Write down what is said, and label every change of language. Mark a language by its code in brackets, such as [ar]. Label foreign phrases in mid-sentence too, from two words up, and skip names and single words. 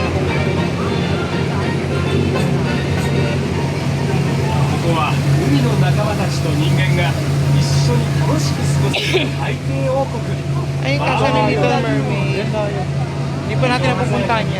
[ja] ここは海の中様たちと人間が一緒に楽しく過ごせる海底王国 [tl] Ay, kasi may Little Mermaid. Hindi pa natin napupuntahan yan.